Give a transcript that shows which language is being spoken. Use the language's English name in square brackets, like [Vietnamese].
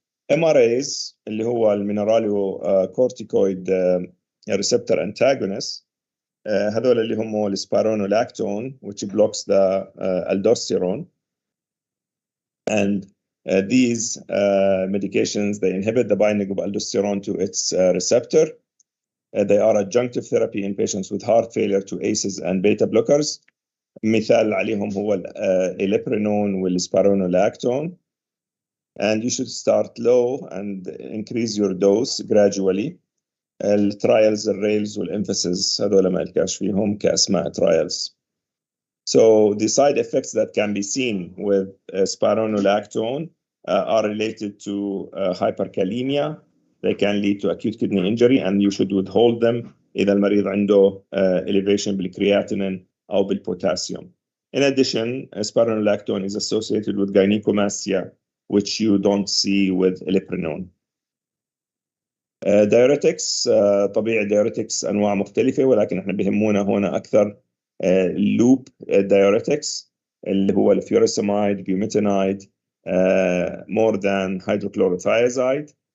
[English] MRAs [Arabic] اللي هو [English] المينراليو كورتيكويد receptor antagonist [Arabic] هذول اللي هم [English] السبيرونولاكتون which blocks the aldosterone, and these medications, they inhibit the binding of aldosterone to its receptor. They are adjunctive therapy in patients with heart failure to ACEs and beta blockers. [Arabic] مثال عليهم هو الإليبرينون والسبيرونولاكتون. [English] And you should start low and increase your dose gradually. [Arabic] الترايلز الريلز والemphasis هذول ما لكاش فيهم كأسماء trials. [English] So the side effects that can be seen with spironolactone are related to hyperkalemia. They can lead to acute kidney injury, and you should withhold them [Arabic] إذا المريض عنده [English] elevation بالcreatinine أو بالpotassium. In addition, spironolactone is associated with gynecomastia, which you don't see with eliprinone. [Arabic] Diuretics, طبيعي diuretics أنواع مختلفة، ولكن احنا بهمونا هنا أكثر loop diuretics اللي هو الفيوريساميد bumetanide [English] more than [Arabic] hydrochlorothiazide.